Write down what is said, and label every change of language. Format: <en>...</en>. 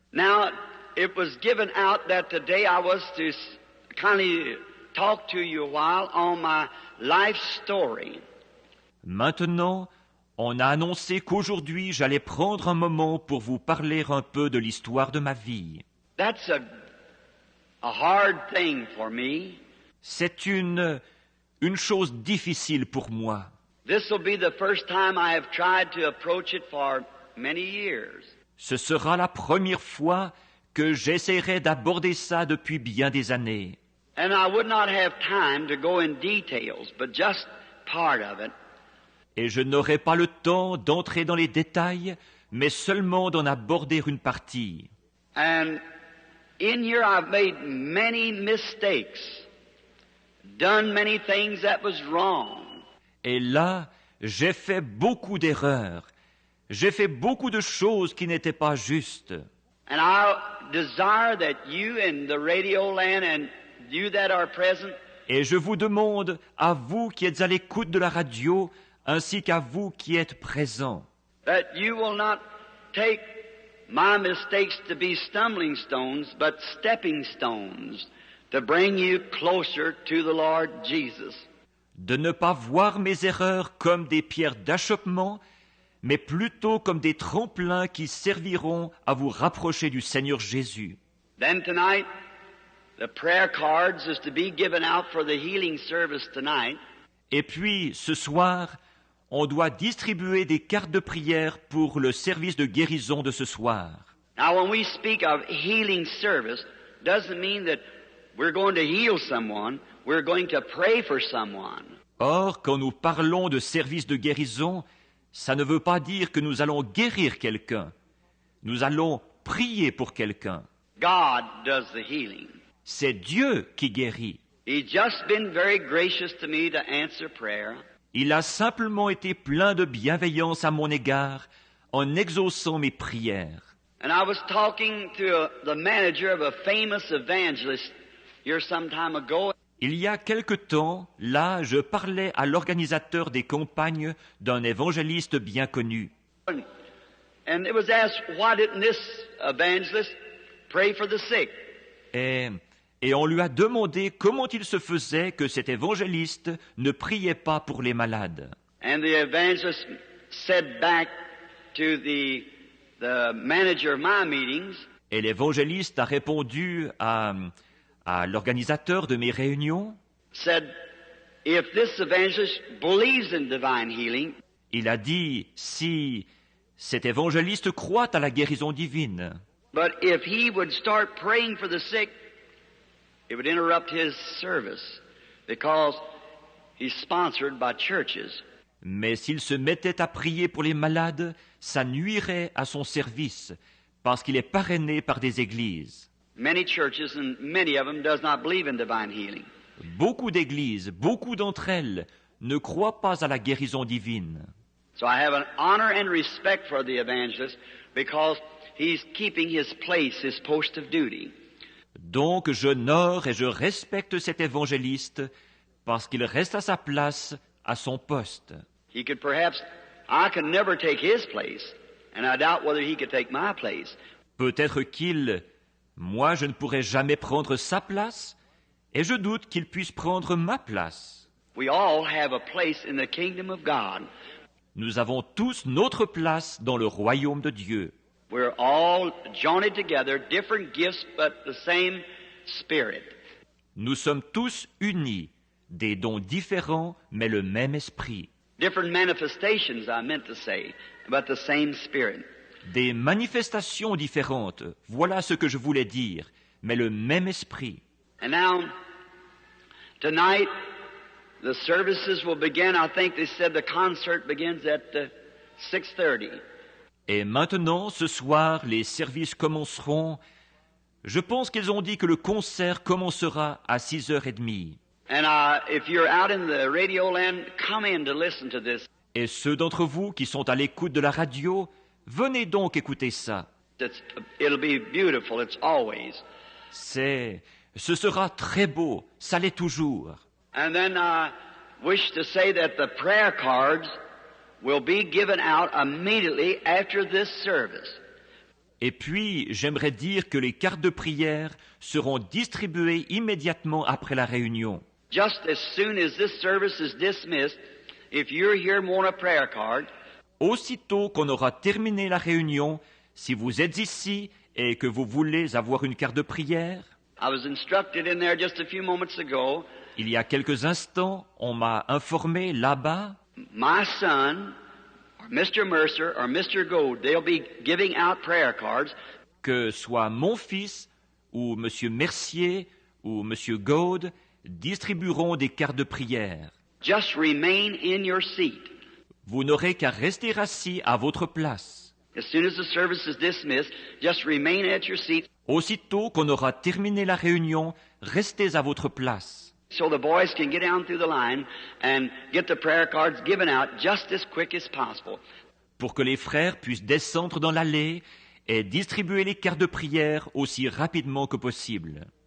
<en>Now, it was given out that today I was to kindly talk to you a while on my life story.</en> <fr>Maintenant, on a annoncé qu'aujourd'hui, j'allais prendre un moment pour vous parler un peu de l'histoire de ma vie.</fr> <en>That's a a hard thing for me.</en> <fr>C'est une chose difficile pour moi.</fr> <en>This will be the first time I have tried to approach it for many years.</en> <fr>Ce sera la première fois que j'essaierai d'aborder ça depuis bien des années.</fr> <en>And I would not have time to go in details, but just part of it.</en> <fr>Et je n'aurai pas le temps d'entrer dans les détails, mais seulement d'en aborder une partie.</fr> <en>And in here I've made many mistakes, done many things that was wrong.</en> <fr>Et là, j'ai fait beaucoup d'erreurs. J'ai fait beaucoup de choses qui n'étaient pas justes.</fr> <en>And I desire that you in the radio land and you that are present,</en> <fr>Et je vous demande, à vous qui êtes à l'écoute de la radio, ainsi qu'à vous qui êtes présents,</fr> <en>that you will not take my mistakes to be stumbling stones, but stepping stones to bring you closer to the Lord Jesus.</en> <fr>de ne pas voir mes erreurs comme des pierres d'achoppement, mais plutôt comme des tremplins qui serviront à vous rapprocher du Seigneur Jésus.</fr> <en>Then tonight, the prayer cards is to be given out for the healing service tonight.</en> <fr>Et puis, ce soir, on doit distribuer des cartes de prière pour le service de guérison de ce soir.</fr> <en>Now, when we speak of healing service, doesn't mean that we're going to heal someone. We're going to pray for someone.</en> <fr>Or, quand nous parlons de service de guérison, ça ne veut pas dire que nous allons guérir quelqu'un. Nous allons prier pour quelqu'un.</fr> <en>God does the healing.</en> <fr>C'est Dieu qui guérit.</fr> <en>He's just been very gracious to me to answer prayer.</en> <fr>Il a simplement été plein de bienveillance à mon égard en exaucant mes prières.</fr> <en>And I was talking to the manager of a famous evangelist here some time ago.</en> <fr>Il y a quelque temps, là, je parlais à l'organisateur des campagnes d'un évangéliste bien connu.</fr> <en>And it was asked, why didn't this evangelist pray for the sick?</en> <fr>Et on lui a demandé comment il se faisait que cet évangéliste ne priait pas pour les malades.</fr> <en>And the evangelist said back to the manager of my meetings,</en> <fr>Et l'évangéliste a répondu à l'organisateur de mes réunions.</fr> <en>said, if this evangelist believes in divine healing,</en> <fr>Il a dit, si cet évangéliste croit à la guérison divine,</fr> <en>but if he would start praying for the sick, it would interrupt his service because he's sponsored by churches.</en> <fr>mais s'il se mettait à prier pour les malades, ça nuirait à son service, parce qu'il est parrainé par des églises.</fr> <en>Many churches, and many of them, does not believe in divine healing.</en> <fr>Beaucoup d'églises, beaucoup d'entre elles, ne croient pas à la guérison divine.</fr> <en>So I have an honor and respect for the evangelist because he's keeping his place, his post of duty.</en> <fr>Donc j'honore et je respecte cet évangéliste, parce qu'il reste à sa place, à son poste.</fr> <en>He could perhaps, I could never take his place, and I doubt whether he could take my place.</en> <fr>Peut-être moi je ne pourrai jamais prendre sa place, et je doute qu'il puisse prendre ma place.</fr> <en>We all have a place in the kingdom of God.</en> <fr>Nous avons tous notre place dans le royaume de Dieu.</fr> <en>We're all joined together, different gifts, but the same Spirit.</en> <fr>Nous sommes tous unis, des dons différents, mais le même esprit.</fr> <en>Different manifestations, I meant to say, but the same Spirit.</en> <fr>Des manifestations différentes, voilà ce que je voulais dire, mais le même esprit.</fr> <en>And now, tonight, the services will begin. I think they said the concert begins at 6:30.</en> <fr>Et maintenant, ce soir, les services commenceront. Je pense qu'ils ont dit que le concert commencera à 6h30.</fr> <en>And if you're out in the radio land, come in to listen to this.</en> <fr>Et ceux d'entre vous qui sont à l'écoute de la radio, venez donc écouter ça.</fr> <en>It'll be beautiful. It's always.</en> <fr>Ce sera très beau, ça l'est toujours.</fr> <en>And then I wish to say that the prayer cards will be given out immediately after this service.</en> <fr>Et puis, j'aimerais dire que les cartes de prière seront distribuées immédiatement après la réunion.</fr> <en>Just as soon as this service is dismissed, if you're here and want a prayer card,</en> <fr>Aussitôt qu'on aura terminé la réunion, si vous êtes ici et que vous voulez avoir une carte de prière,</fr> <en>I was instructed in there just a few moments ago.</en> <fr>Il y a quelques instants, on m'a informé là-bas</fr> <en>My son, or Mr. Mercer, or Mr. Gold, they'll be giving out prayer cards.</en> <fr>que soit mon fils ou M. Mercier ou M. Gaude distribueront des cartes de prière.</fr> <en>Just remain in your seat.</en> <fr>Vous n'aurez qu'à rester assis à votre place.</fr> <en>As soon as the service is dismissed, just remain at your seat</en> <fr>Aussitôt qu'on aura terminé la réunion, restez à votre place,</fr> <en>so the boys can get down through the line and get the prayer cards given out just as quick as possible.</en> <fr>pour que les frères puissent descendre dans l'allée et distribuer les cartes de prière aussi rapidement que possible.</fr>